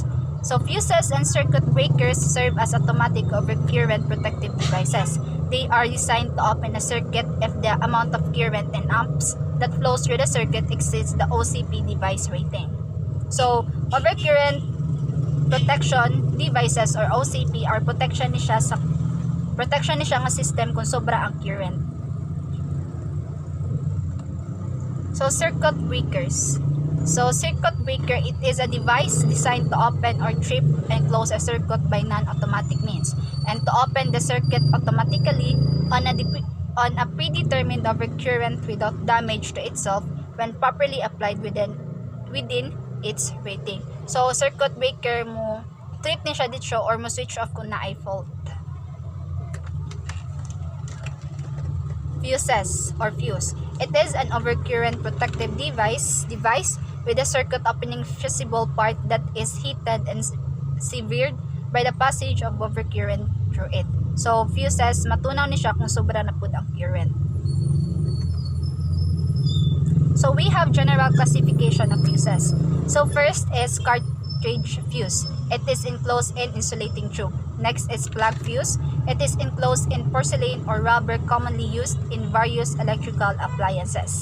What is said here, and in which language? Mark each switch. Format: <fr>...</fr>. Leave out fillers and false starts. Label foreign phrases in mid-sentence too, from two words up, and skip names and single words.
<en>So fuses and circuit breakers serve as automatic overcurrent protective devices. They are designed to open a circuit if the amount of current in amps that flows through the circuit exceeds the OCP device rating. So overcurrent protection devices or OCP are protection</en> <ceb>ni siya nga</ceb> <en>system</en> <ceb>kung sobra ang</ceb> <en>current. So circuit breakers. So circuit breaker, it is a device designed to open or trip and close a circuit by non-automatic means and to open the circuit automatically on a predetermined overcurrent without damage to itself when properly applied within its rating.</en> <ceb>So,</ceb> <en>circuit breaker</en> <ceb>mo, trip ni siya dito or mo</ceb> <en>switch off</en> <ceb>kung na-ay fault.</ceb> <en>Fuses or fuse. It is an overcurrent protective device with a circuit opening fusible part that is heated and severed by the passage of overcurrent through it. So, fuses,</en> <ceb>matunaw ni siya kung sobra na pud ang current.</ceb> <en>So, we have general classification of fuses. So, first is cartridge fuse. It is enclosed in insulating tube. Next is plug fuse. It is enclosed in porcelain or rubber commonly used in various electrical appliances.</en>